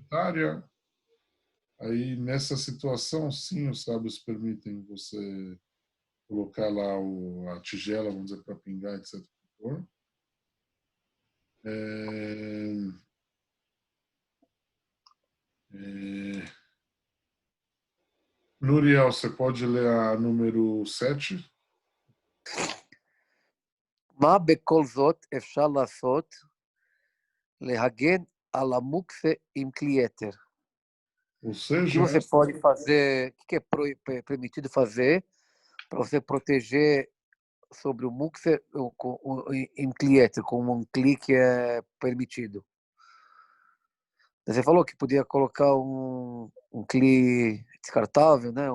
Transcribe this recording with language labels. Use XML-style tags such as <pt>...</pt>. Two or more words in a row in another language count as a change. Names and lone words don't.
<pt>Aí nessa situação, sim, os sábios permitem você colocar lá a tigela, vamos dizer, para pingar, etc. Nuriel, você pode ler a número 7?</pt> <he>מה בכל זאת אפשר לעשות להגן על המוקצה עם כלי יתר?</he> <pt>Ou seja, o que você pode fazer, o que é permitido fazer para você proteger sobre o muktzah em</pt> <he>כלי היתר,</he> <pt>com um kli que é permitido? Você falou que podia colocar um kli descartável, né?</pt>